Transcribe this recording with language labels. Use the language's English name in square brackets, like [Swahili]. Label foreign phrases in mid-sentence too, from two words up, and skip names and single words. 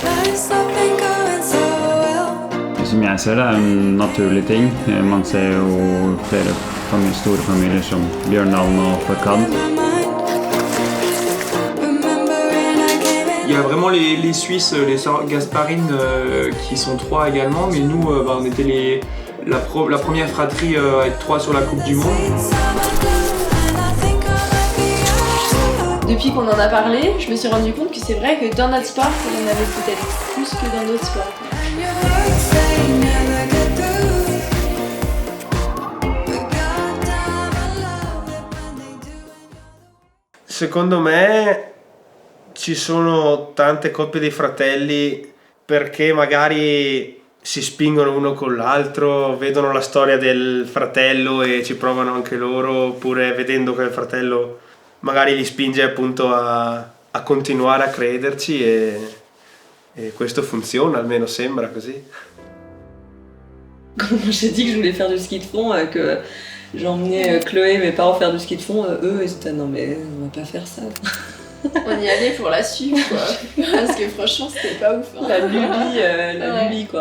[Norwegian] Som jeg ser det er en naturlig ting. Man ser jo flere store familier som Bjørndalen og Forkad. [French] Il y a vraiment les Suisses, les sœurs Gasparine qui sont 3 également, mais nous on était la première fratrie à être 3 sur la Coupe du Monde. Depuis qu'on en a parlé, je me suis rendu compte que c'est vrai que dans notre sport, il y en avait peut-être plus que dans d'autres sports. [Italian] Secondo me ci sono tante coppie di fratelli perché magari si spingono uno con l'altro, vedono la storia del fratello e ci provano anche loro, oppure vedendo che il fratello magari li spinge appunto a continuare a crederci e questo funziona, almeno sembra così. [French] Quand j'ai dit que je voulais faire du ski de fond, que j'emmenais Chloé et mes parents faire du ski de fond, eux ils étaient non mais on va pas faire ça. On y allait pour la suivre quoi, parce que franchement c'était pas ouf. Hein. La lubie quoi.